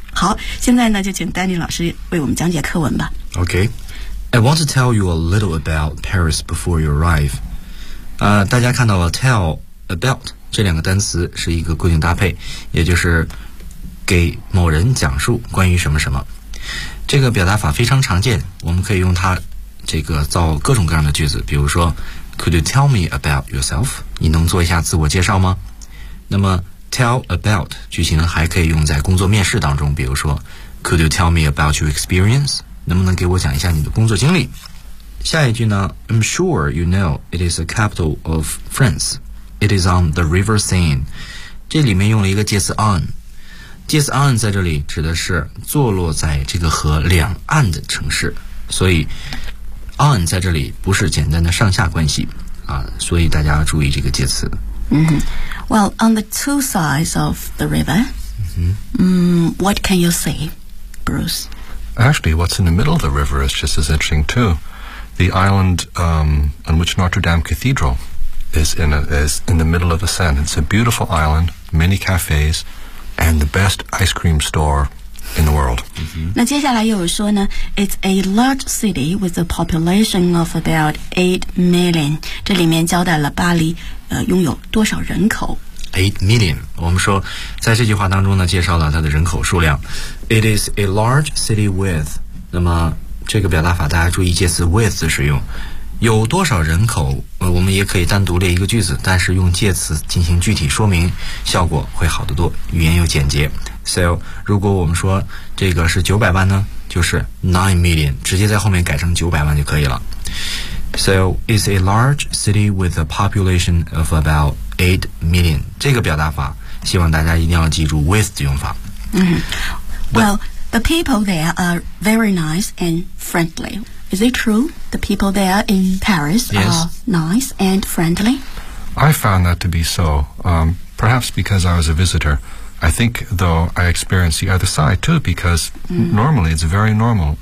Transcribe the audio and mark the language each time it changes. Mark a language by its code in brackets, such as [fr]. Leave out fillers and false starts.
[zh] 好，现在呢，就请丹尼老师为我们讲解课文吧。 [en] Okay, I want to tell you a little about Paris before you arrive. [zh] 大家看到了 tell about 这两个单词是一个固定搭配，也就是给某人讲述关于什么什么。这个表达法非常常见，我们可以用它这个造各种各样的句子，比如说 ， [en] Could you tell me about yourself? [zh] 你能做一下自我介绍吗？那么Tell about 句型还可以用在工作面试当中，比如说 [en] Could you tell me about your experience? [zh] 能不能给我讲一下你的工作经历？下一句呢， [en] I'm sure you know it is the capital of France. It is on the River Seine. [zh] 这里面用了一个介词 on， 介词 on 在这里指的是坐落在这个河两岸的城市，所以 on 在这里不是简单的上下关系啊，所以大家要注意这个介词。 Mm-hmm. [en] Well, on the two sides of the river, what can you see, Bruce? Actually, what's in the middle of the river is just as interesting, too. The island on which Notre Dame Cathedral is in the middle of the Seine. It's a beautiful island, many cafes, and the best ice cream store in the world. Mm-hmm. [zh] 那接下来又有说呢, [en] it's a large city with a population of about 8 million. [zh] 这里面交代了巴黎拥有多少人口 8 million， 我们说在这句话当中呢介绍了它的人口数量。 [en] It is a large city with， [zh] 那么这个表达法大家注意介词 with 的使用，有多少人口我们也可以单独列一个句子，但是用介词进行具体说明效果会好得多，语言又简洁。 So 如果我们说这个是900万呢，就是 9 million， 直接在后面改成900万就可以了。 [en] So, it's a large city with a population of about 8 million. [zh] 这个表达法希望大家一定要记住 with 的用法。 [en] Well, the people there are very nice and friendly. Is it true? The people there in Paris are nice and friendly? I found that to be so, perhaps because I was a visitor. I think, though, I experienced the other side, too, because normally it's very normal.